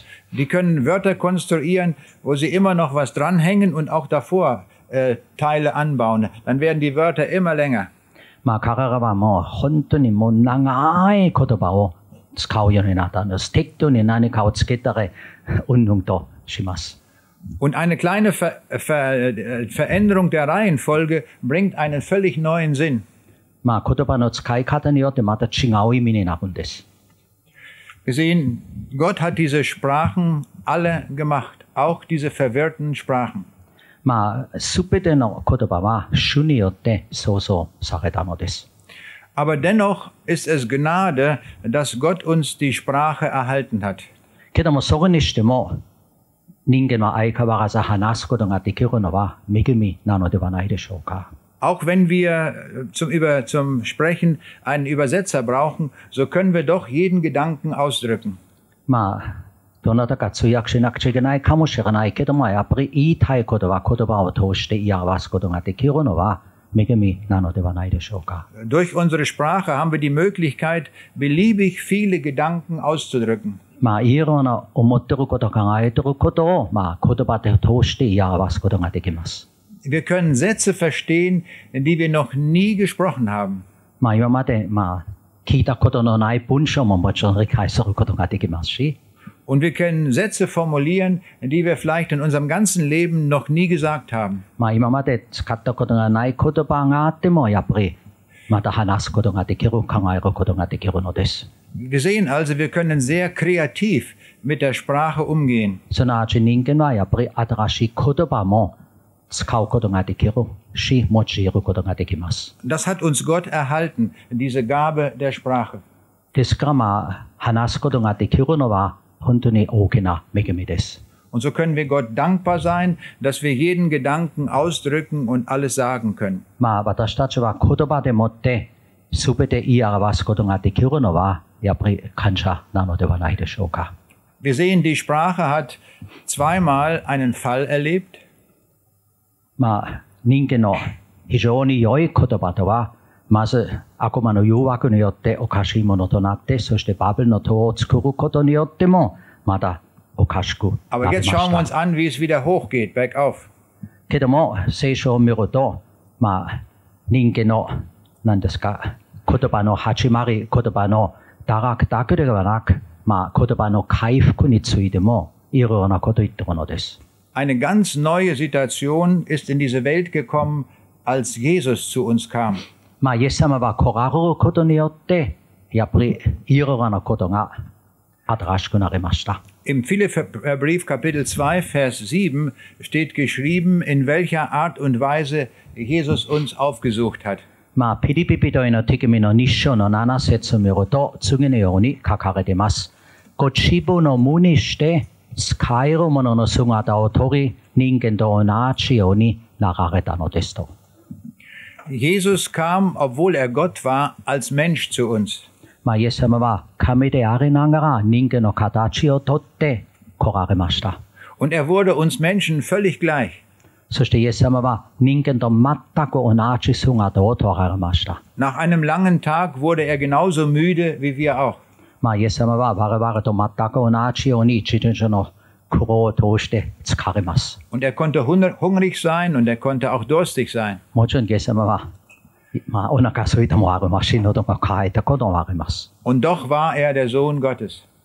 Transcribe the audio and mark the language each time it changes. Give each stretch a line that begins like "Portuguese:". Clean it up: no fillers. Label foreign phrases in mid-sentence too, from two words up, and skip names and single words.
German: Die können Wörter konstruieren, wo sie immer noch was dranhängen und auch davor Teile anbauen. Dann werden die Wörter immer länger.
Japanese: まあ、彼らはもう本当にもう長い言葉を使うようになったんです。適当に何かをつけたらうんぬんとします。
German: Und eine kleine Veränderung der Reihenfolge bringt einen völlig neuen Sinn.
Japanese: まあ、言葉の使い方によってまた違う意味になるんです。
German: Wir sehen, Gott hat diese Sprachen alle gemacht, auch diese verwirrten Sprachen.
Japanese: まあ、すべての言葉は主によって創造されたのです。
German: Aber dennoch ist es Gnade, dass Gott uns die Sprache erhalten hat.
Japanese: けども、それにしても、人間は相変わらず話すことができるのは恵みなのではないでしょうか。
German: Auch wenn wir zum Sprechen einen Übersetzer brauchen, so können wir doch jeden Gedanken ausdrücken.
Japanese: まあ、どなたか通訳しなくちゃいけないかもしれないけども、やっぱり言いたいことは言葉を通して言い表すことができるのは恵みなのではないでしょうか。
German: Durch unsere Sprache haben wir die Möglichkeit, beliebig viele Gedanken auszudrücken.
Japanese: まあ、いろんな思っていること、考えていることを、まあ、言葉で通して言い表すことができます。
German: Wir können Sätze verstehen, die wir noch nie gesprochen haben.
Japanese: まあ、今まで、まあ、聞いたことのない文章ももちろん理解することができますし、
German: Und wir können Sätze formulieren, die wir vielleicht in unserem ganzen Leben noch nie gesagt haben.
Japanese: まあ、今まで使ったことがない言葉があっても、やっぱりまた話すことができる、考えることができるのです。
German: Wir sehen also, wir können sehr kreativ mit der Sprache umgehen.
Japanese: すなわち人間はやっぱり新しい言葉も使うことができるし、用いることができます。
German: Das hat uns Gott erhalten, diese Gabe der Sprache.
Japanese: ですからまあ、話すことができるのは本当に大きな恵みです。
German: Und so können wir Gott dankbar sein, dass wir jeden Gedanken ausdrücken und alles sagen können.
Japanese: まあ、私たちは言葉でもって全て言い表すことができるのはやっぱり感謝なのではないでしょうか。
German: Wir sehen, die Sprache hat zweimal einen Fall erlebt.
Japanese: まあ、人間の非常に良い言葉とは、まず悪魔の誘惑によっておかしいものとなって、そしてバベルの塔を作ることによってもまだおかしくなり
German: Aber
Japanese: ま
German: jetzt
Japanese: し
German: schauen wir uns
Japanese: た。
German: an, wie es wieder hochgeht, bergauf.
Japanese: けども、聖書を見ると、まあ、人間の何ですか、言葉の始まり、言葉の堕落だけではなく、まあ、言葉の回復についてもいろいろなことを言っているのです。
German: Eine ganz neue Situation ist in diese Welt gekommen, als Jesus zu uns kam.
Japanese: まあ、イエス様は来られることによって、やっぱりいろいろなことが新しくなりました。
German: Im Philipperbrief Kapitel 2, Vers 7 steht geschrieben, in welcher Art und Weise Jesus uns aufgesucht hat.
Japanese: まあ、ピリピ人への手紙の2章の7節を見ると、次のように書かれています。ご自分の無にして、使えるものの姿を取り、人間と同じようになられたのですと。
German: Jesus kam, obwohl er Gott war, als Mensch zu uns.
Japanese: まあ、イエス様は神でありながら人間の形をとって来られました。
German: Und er wurde uns Menschen völlig gleich.
Japanese: そしてイエス様は人間と全く同じ姿を取られました。
German: Nach einem langen Tag wurde er genauso müde wie wir auch.
Japanese: まあ、イエス様は我々と全く同じように一日の苦労を通して疲れます。
German: Und er konnte hungrig sein und er konnte auch durstig sein.
Japanese: もちろんイエス様は、まあ、お腹空いたもありますし、喉が渇いたこともあります。
German: Und doch war er der Sohn Gottes.